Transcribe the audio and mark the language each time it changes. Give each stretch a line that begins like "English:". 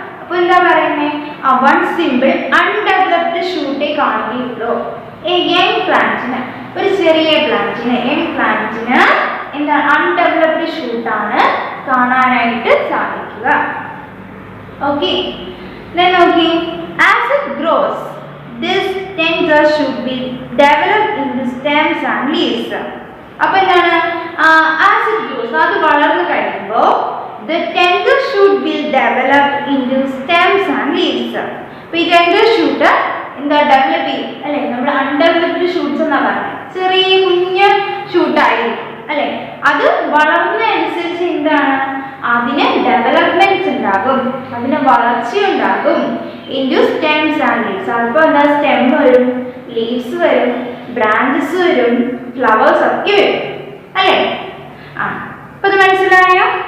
Malayalam: അപ്പൊ എന്താ പറയുന്നേ, വൺ സിമ്പിൾ അൺഡെവലപ്ഡ് ഷൂട്ടേ കാണുകയുള്ളൂ. യങ് പ്ലാന്റിന്, ഒരു ചെറിയ പ്ലാന്റിന്, യങ് പ്ലാന്റിന് എന്താ അൺഡെവലപ്ഡ് ഷൂട്ടാണ് കാണാനായിട്ട് സാധിക്കുക. ഓക്കെ, നോക്കി,
English: As it grows this tender should be developed into stems and leaves.
Malayalam: അപ്പൊ എന്താണ്,
English: as it grows,
Malayalam: അത് വളർന്നു കഴിയുമ്പോൾ
English: the tender shoot will develop into stems and leaves.
Malayalam: അപ്പോൾ ഈ
English: tender shoot
Malayalam: എന്താ ഡെവലപ്പ് ചെയ്യും അല്ലെ, നമ്മൾ അൺഡെവലപ്ഡ് ഷൂട്ട്സ് എന്നാ പറയുന്നത്. ചെറിയ കുഞ്ഞ് ഷൂട്ടായിരിക്കും അല്ലെ, അത് വളർന്നതനുസരിച്ച് എന്താണ് അതിന് ഡെവലപ്മെന്റ്സ് ഉണ്ടാകും, അതിന് വളർച്ചയുണ്ടാകും. Into stems and leaves. അപ്പോൾ എന്താ, സ്റ്റെം വരും, ലീവ്സ് വരും, ബ്രാഞ്ചസ് വരും, ഫ്ലവേഴ്സ് ഒക്കെ വരും അല്ലേ. അപ്പൊ ഇത് മനസ്സിലായോ?